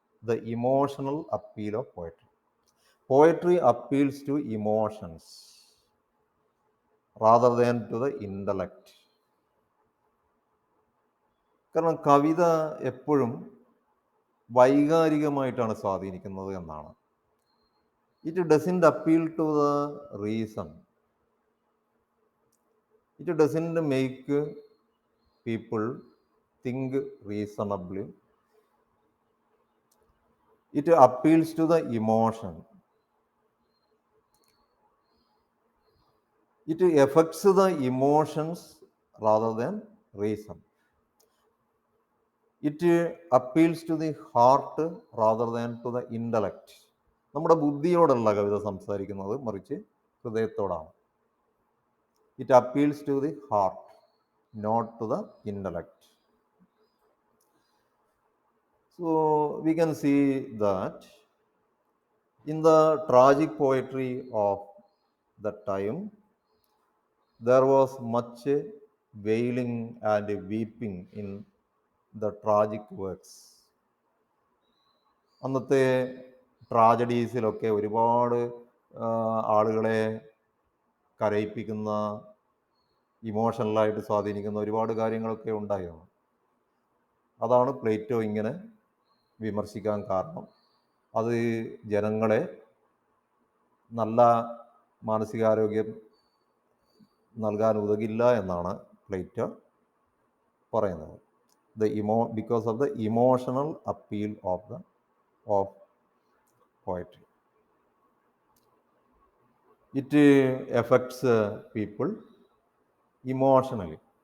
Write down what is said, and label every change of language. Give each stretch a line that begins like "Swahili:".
English: The emotional appeal of poetry. Poetry appeals to emotions rather than to the intellect.
Malayalam: കാരണം കവിത എപ്പോഴും വൈകാരികമായിട്ടാണ് സ്വാധീനിക്കുന്നത് എന്നാണ്.
English: It doesn't appeal to the reason. It doesn't make people think reasonably. It appeals to the emotion. It affects the emotions rather than reason. It appeals to the heart rather than to the intellect.
Malayalam: നമ്മുടെ ബുദ്ധിയോടല്ല കവിത സംസാരിക്കുന്നത്, മറിച്ച് ഹൃദയത്തോടാണ്.
English: It appeals to the heart, not to the intellect. So we can see that in the tragic poetry of that time, there was much wailing and weeping in the tragic works.
Malayalam: അന്നത്തെ ട്രാജഡീസിലൊക്കെ ഒരുപാട് ആളുകളെ കരയിപ്പിക്കുന്ന, ഇമോഷണലായിട്ട് സ്വാധീനിക്കുന്ന ഒരുപാട് കാര്യങ്ങളൊക്കെ ഉണ്ടായിരുന്നു. അതാണ് Plato ഇങ്ങനെ വിമർശിക്കാൻ കാരണം. അത് ജനങ്ങളെ നല്ല മാനസികാരോഗ്യം നൽകാൻ ഉതകില്ല എന്നാണ് പ്ലേറ്റോ പറയുന്നത്.
English: Because of the emotional appeal of poetry. It affects people emotionally.